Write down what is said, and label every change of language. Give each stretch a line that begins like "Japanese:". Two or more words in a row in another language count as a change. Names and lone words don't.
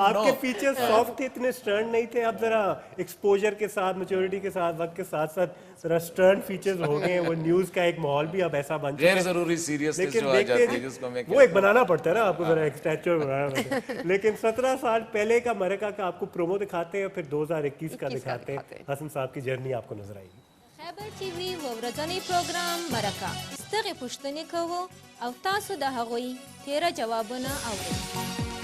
Urdu: آپ کے فیچرز سافٹ تھے، اتنے سٹرن نہیں تھے۔ اب ذرا ایکسپوژر کے ساتھ، میچورٹی کے ساتھ، وقت کے ساتھ ساتھ ذرا
English: stern features
Urdu: ہو گئے ہیں. وہ نیوز کا ایک ماحول بھی اب ایسا بن چکا ہے, غیر ضروری سیریسنیس جو آ جاتی ہے، جس کو میں وہ ایک بنانا پڑتا ہے نا آپ کو، ذرا ایک سٹیچر بنانا پڑتا ہے۔ لیکن 17 سال پہلے کا مرکہ کا آپ کو پرومو دکھاتے ہیں، پھر 2021 کا دکھاتے ہیں. حسن صاحب کی جرنی آپ کو نظر آئے گی.
Pashto: خبر ټي وي ورځنی پروګرام مرکه ستغه پښتنې کوو او تاسو د هغوی تیره جوابونه اورئ.